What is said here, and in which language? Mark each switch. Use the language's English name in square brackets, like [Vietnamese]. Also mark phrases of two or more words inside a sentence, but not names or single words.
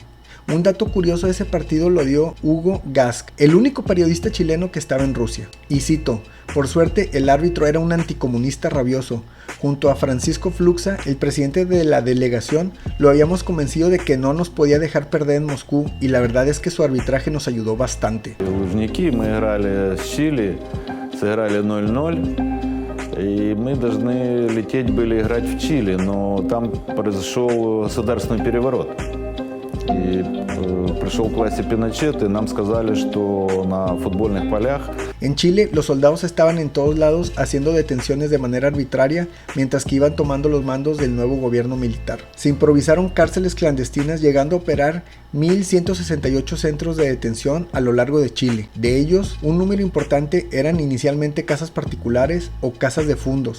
[Spanish] Un dato curioso de ese partido lo dio Hugo Gask, el único periodista chileno que estaba en Rusia. Y cito, por suerte el árbitro era un anticomunista rabioso. Junto a Francisco Fluxa, el presidente de la delegación, lo habíamos convencido de que no nos podía dejar perder en Moscú y la verdad es que su arbitraje nos ayudó bastante. [Russian] Лужники, мы играли с Чили, сыграли 0-0. И мы должны лететь были играть в Чили, но там произошел государственный переворот. И пришел к власти Пиночет, и нам сказали, что на футбольных полях. [Spanish] En Chile, los soldados estaban en todos lados haciendo detenciones de manera arbitraria mientras que iban tomando los mandos del nuevo gobierno militar. Se improvisaron cárceles clandestinas llegando a operar 1.168 centros de detención a lo largo de Chile. De ellos, un número importante eran inicialmente casas particulares o casas de fundos.